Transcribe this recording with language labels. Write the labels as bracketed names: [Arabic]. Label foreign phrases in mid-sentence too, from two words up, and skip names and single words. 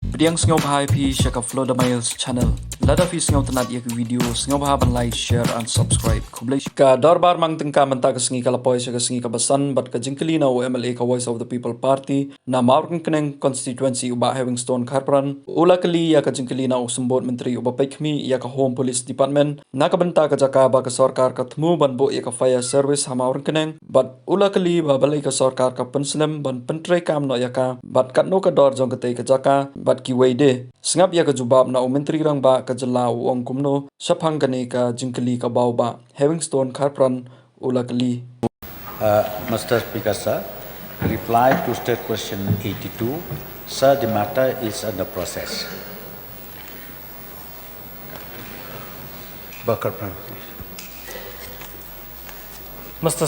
[Khasi] Pdiang sngewbha pi shaka FLOWDA MILES Channel. Lada fi sngewtynnad yak video sngewbha ban [English] like, share and subscribe. [Khasi] Khublei ka dorbar mang tengka menta ka sngi kala poi shaka sngi ka basan but ka jingkali na MLA ka Voice of the People Party na Mawryngkneng constituency uba Heaving kharpran ula kali ya ka jingkali na usumbot menteri uba pynmih ya ka Home Police Department na ka benta ka jaka ba ka sarkar ka thmu ban bo ya ka [English] fire service [Khasi] ha Mawryngkneng but ula kali ba balai ka sarkar ka penslim ban pentre kam no ya ka but kat no ka dor jong ka te ka jaka but kiwei de Sngap ya ka Jubab na menteri rang ba ka jala wong kumno shaphang kane ka jingkali ka baw ba Heaving kharpran ula kali. [English] Mr. Speaker, sir, reply to state question 82. Sir, the matter is under process. Bakar, please. Mr.